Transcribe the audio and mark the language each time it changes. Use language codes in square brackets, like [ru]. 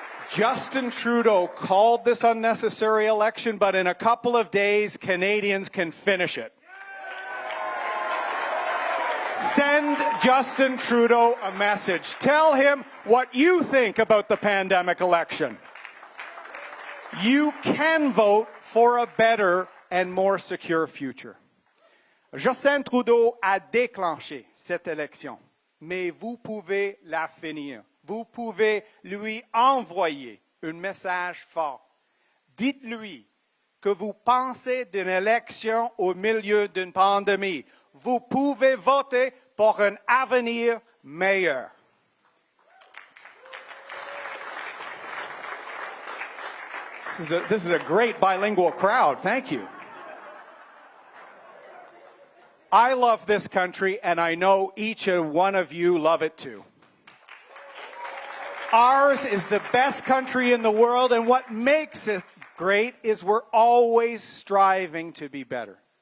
[en] Justin Trudeau called this unnecessary election, but in a couple of days, Canadians can finish it. Send Justin Trudeau a message. Tell him what you think about the pandemic election. You can vote for a better and more secure future. [fr] Justin Trudeau a déclenché cette élection, mais vous pouvez la finir. Vous pouvez lui envoyer un message fort. Dites-lui que vous pensez d'une élection au milieu d'une pandémie. Vous pouvez voter pour un avenir meilleur. [en] This is a great bilingual crowd. Thank you. I love this country, and I know each and one of you love it too. Ours is the best country in the world, and what makes it great is we're always striving to be better.